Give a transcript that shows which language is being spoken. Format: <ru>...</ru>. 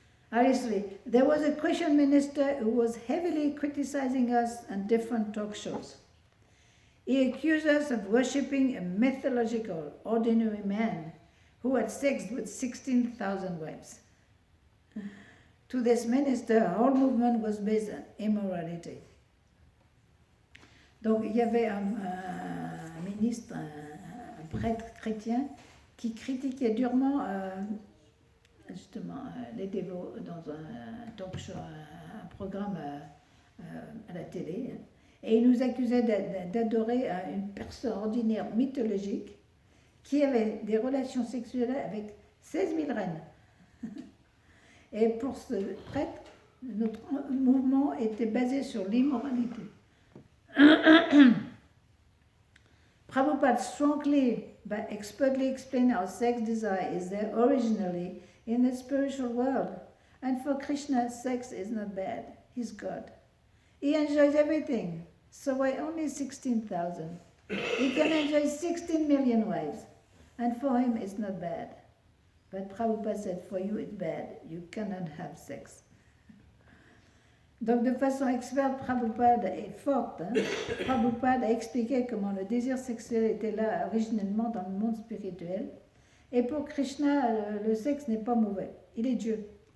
<en>Honestly, there was a Christian minister who was heavily criticizing us on different talk shows. He accused us of worshipping a mythological, ordinary man who had sex with 16,000 wives. To this minister, our whole movement was based on immorality.</en> <fr>Donc il y avait un ministre, un prêtre chrétien, qui critiquait durement justement les dévots dans un talk show, un programme à la télé, hein. Et il nous accusait d'adorer une personne ordinaire mythologique qui avait des relations sexuelles avec 16 000 reines. Et pour ce prêtre, notre mouvement était basé sur l'immoralité.</fr> <en>Prabhupada strongly but expertly explained how sex desire is there originally in the spiritual world. And for Krishna, sex is not bad. He's God. He enjoys everything. So why only 16,000? He can enjoy 16 million wives. And for him, it's not bad. But Prabhupada said, for you, it's bad. You cannot have sex.</en> <fr>Donc, de façon experte, Prabhupada est forte. Hein? Prabhupada a expliqué comment le désir sexuel était là originellement dans le monde spirituel. Et pour Krishna, le sexe n'est pas mauvais. Il est Dieu.</fr>